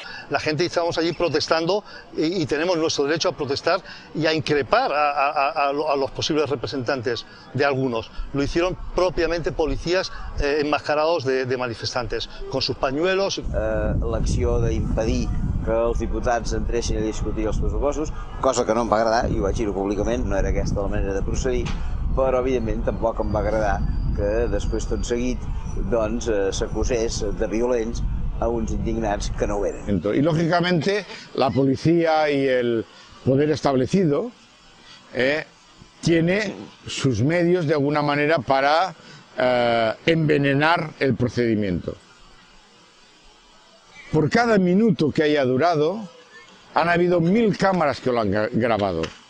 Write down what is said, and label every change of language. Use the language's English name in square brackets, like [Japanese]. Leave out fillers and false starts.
[Spanish] La gente estábamos allí protestando y tenemos nuestro derecho a protestar y a increpar a los posibles representantes de algunos. Lo hicieron propiamente policías enmascarados de manifestantes, con sus pañuelos. [Catalan] L'acció d'impedir que els diputats entressin a discutir els pressupostos, cosa que no em va agradar, i ho vaig dir públicament, no era aquesta la manera de procedir, però evidentment tampoc em va agradar que després tot seguit doncs s'acusés de violents a uns indignats que no ho eren. [Spanish] Y lógicamente la policía y el poder establecido tiene sus medios de alguna manera para envenenar el procedimiento. Por cada minuto que haya durado, han habido 1000 cámaras que lo han grabado.